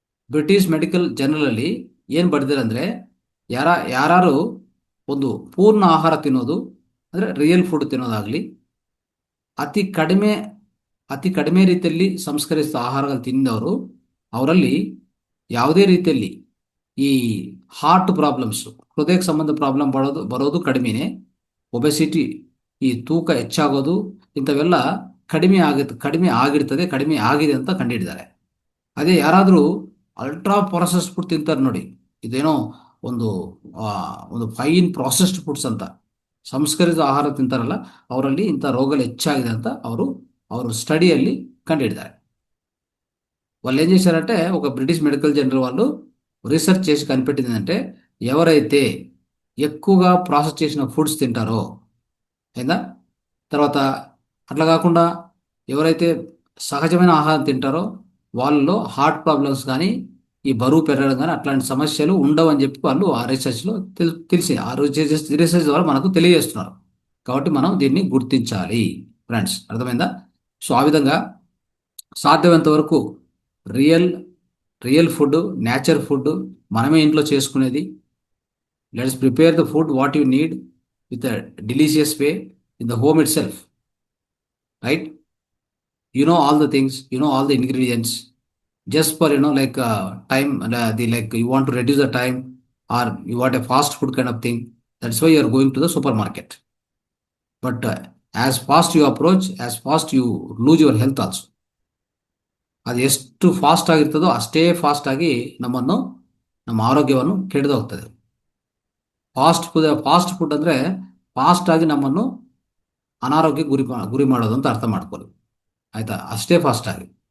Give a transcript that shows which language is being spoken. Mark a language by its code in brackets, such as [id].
[kn] British medical journal ಅಲ್ಲಿ ಏನು ಬರೆದಿದ್ದಾರೆ ಅಂದರೆ, ಯಾರು ಒಂದು ಪೂರ್ಣ ಆಹಾರ ತಿನ್ನೋದು ಅಂದರೆ ರಿಯಲ್ ಫುಡ್ ತಿನ್ನೋದಾಗಲಿ, ಅತಿ ಕಡಿಮೆ ರೀತಿಯಲ್ಲಿ ಸಂಸ್ಕರಿಸಿದ ಆಹಾರಗಳು ತಿಂದವರು, ಅವರಲ್ಲಿ ಯಾವುದೇ ರೀತಿಯಲ್ಲಿ ಈ ಹಾರ್ಟ್ ಪ್ರಾಬ್ಲಮ್ಸು, ಹೃದಯಕ್ಕೆ ಸಂಬಂಧ ಪ್ರಾಬ್ಲಮ್ ಬರೋದು ಕಡಿಮೆನೇ, ಒಬೆಸಿಟಿ, ಈ ತೂಕ ಹೆಚ್ಚಾಗೋದು, ಇಂಥವೆಲ್ಲ ಕಡಿಮೆ ಆಗಿದೆ ಅಂತ ಕಂಡುಹಿಡಿದ್ದಾರೆ. ಅದೇ ಯಾರಾದರೂ ಅಲ್ಟ್ರಾ ಪ್ರೊಸೆಸ್ಡ್ ಫುಡ್ ತಿಂತಾರೆ ನೋಡಿ, ಇದೇನೋ ಒಂದು ಫೈನ್ ಪ್ರೊಸೆಸ್ಡ್ ಫುಡ್ಸ್ ಅಂತ ಸಂಸ್ಕರಿತ ಆಹಾರ ತಿಂತಾರಲ್ಲ, ಅವರಲ್ಲಿ ಇಂಥ ರೋಗಗಳು ಹೆಚ್ಚಾಗಿದೆ ಅಂತ ಅವರು స్టడీಯಲ್ಲಿ కండిడిదారు. [te] వాళ్ళు ఏం చేశారంటే, ఒక బ్రిటిష్ మెడికల్ జర్నల్ వాళ్ళు రీసెర్చ్ చేసి కనిపెట్టింది ఏంటంటే, ఎవరైతే ఎక్కువగా ప్రాసెస్ చేసిన ఫుడ్స్ తింటారో అయిందా, తర్వాత అట్లా కాకుండా ఎవరైతే సహజమైన ఆహారం తింటారో వాళ్ళలో హార్ట్ ప్రాబ్లమ్స్ కానీ ఈ బరువు పెరగడం కానీ అట్లాంటి సమస్యలు ఉండవని చెప్పి వాళ్ళు ఆ రీసెర్చ్లో తెలిసి ఆ రీసెర్చ్ ద్వారా మనకు తెలియజేస్తున్నారు. కాబట్టి మనం దీన్ని గుర్తించాలి ఫ్రెండ్స్, అర్థమైందా? సో ఆ విధంగా సాధ్యమైనంత వరకు రియల్ ఫుడ్, నేచర్ ఫుడ్ మనమే ఇంట్లో చేసుకునేది. Let's prepare the food what you need with a [en] delicious way in the home itself, right? You know all the things, you know all the ingredients. Just for like time, like you want to reduce the time, or you want a fast food kind of thing, that's why you are going to the supermarket. But as fast you approach, as fast you lose your health also. [kn] ಅದು ಎಷ್ಟು fast ಆಗಿರ್ತದೋ ಅಷ್ಟೇ fast ಆಗಿ ನಮ್ಮನ್ನು ನಮ್ಮ ಆರೋಗ್ಯವನ್ನು ಕೆಡದೋಗ್ತದೆ. Fast food ಅಂದರೆ fast ಆಗಿ ನಮ್ಮನ್ನು ಅನಾರೋಗ್ಯಕ್ಕೆ ಗುರಿ ಮಾಡೋದು ಅಂತ ಅರ್ಥ ಮಾಡ್ಕೊಳ್ಳಿ, ಆಯ್ತಾ? ಅಷ್ಟೇ ಫಾಸ್ಟ್ ಆಗಿ.